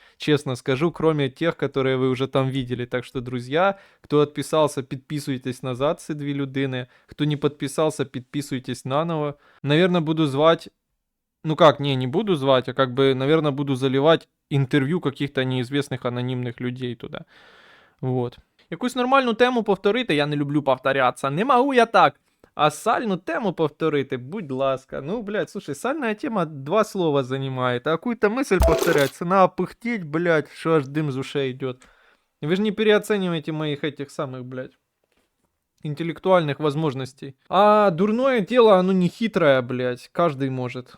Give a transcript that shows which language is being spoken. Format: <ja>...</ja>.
<ru>Честно скажу, кроме тех, которые вы уже там видели. Так что, друзья, кто отписался, подписывайтесь назад,</ru> <uk>ці дві людини.</uk> <ru>Кто не подписался, подписывайтесь наново. Наверное, буду звать... Ну как, не буду звать, а как бы, наверное, буду заливать интервью каких-то неизвестных анонимных людей туда. Вот.</ru> <uk>Якусь нормальну тему повторити, я не люблю повторятися.</uk> <ru>Не могу я так.</ru> <uk>А сальну тему повторити, будь ласка.</uk> <ru>Ну, блядь, слушай, сальная тема 2 слова занимает, а какую-то мысль повторять, надо пыхтеть, блядь, что аж дым из ушей идет. Вы же не переоцениваете моих этих самых, блядь, интеллектуальных возможностей. А дурное дело, оно не хитрое, блядь, каждый может.</ru>